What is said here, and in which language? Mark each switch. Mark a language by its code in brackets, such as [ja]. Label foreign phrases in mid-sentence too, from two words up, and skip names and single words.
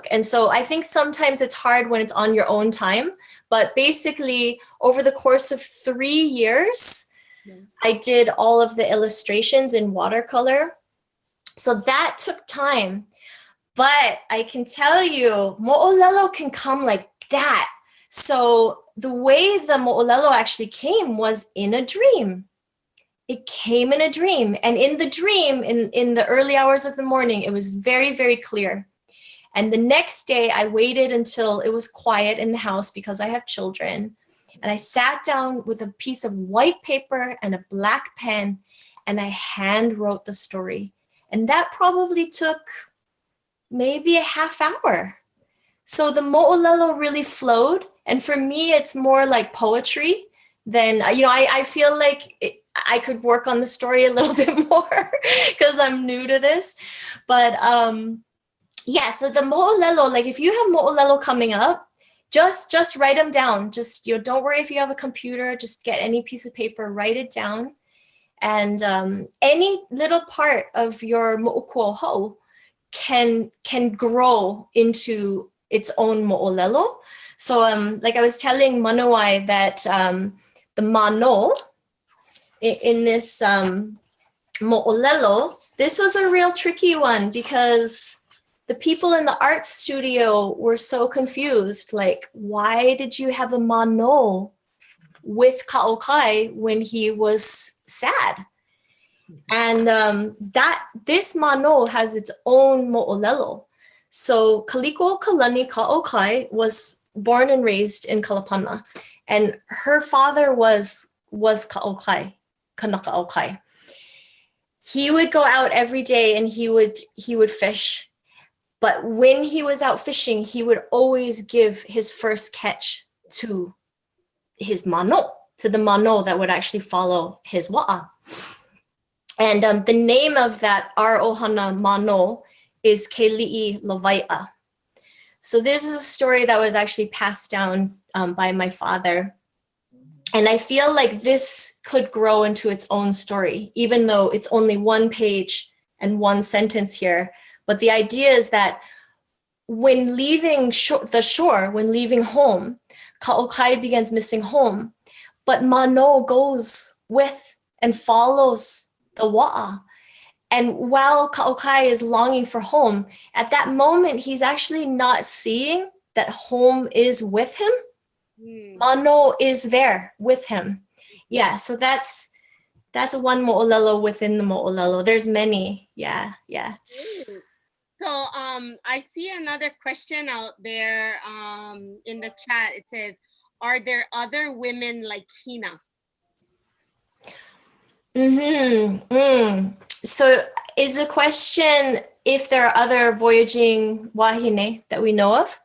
[en] And so I think sometimes it's hard when it's on your own time, but basically over the course of 3 years, I did all of the illustrations in watercolor. So that took time, but I can tell you, moʻolelo can come like that. So the way the moʻolelo actually came was in a dream. It came in a dream. And in the dream, in the early hours of the morning, it was very, very clear. And the next day I waited until it was quiet in the house because I have children. And I sat down with a piece of white paper and a black pen, and I hand wrote the story. And that probably took maybe a half hour. So the moʻolelo really flowed. And for me, it's more like poetry than, you know, I feel like I could work on the story a little bit more because I'm new to this. But yeah, so the moʻolelo, like if you have moʻolelo coming up, just write them down. Just, you know, don't worry if you have a computer, just get any piece of paper, write it down. And any little part of your moʻokūʻauhau can grow into its own moʻolelo. So like I was telling Manuwai that the mano in this moʻolelo this was a real tricky one because the people in the art studio were so confused. Like, why did you have a mano with Kaʻokai when he was sad? And that this mano has its own moʻolelo. So Kaliko Kalani Kaʻokai was born and raised in Kalapana, and her father was Kaʻokai, Kanakaʻokai. He would go out every day and he would fish. But when he was out fishing, he would always give his first catch to his mano, to the mano that would actually follow his wa'a. And the name of that our ʻohana mano is Ke Li'i Lawai'a. So this is a story that was actually passed down by my father. And I feel like this could grow into its own story, even though it's only one page and one sentence here. But the idea is that when leaving the shore, when leaving home, Kaʻokai begins missing home, but mano goes with and follows the wa'a. And while Kaʻokai is longing for home, at that moment, he's actually not seeing that home is with him. Mano is there with him. Yeah, so that's one moʻolelo within the moʻolelo. There's many. Yeah. So I see another question out there in the chat. It says, are there other women like Hina? So is the question if there are other voyaging wahine that we know of?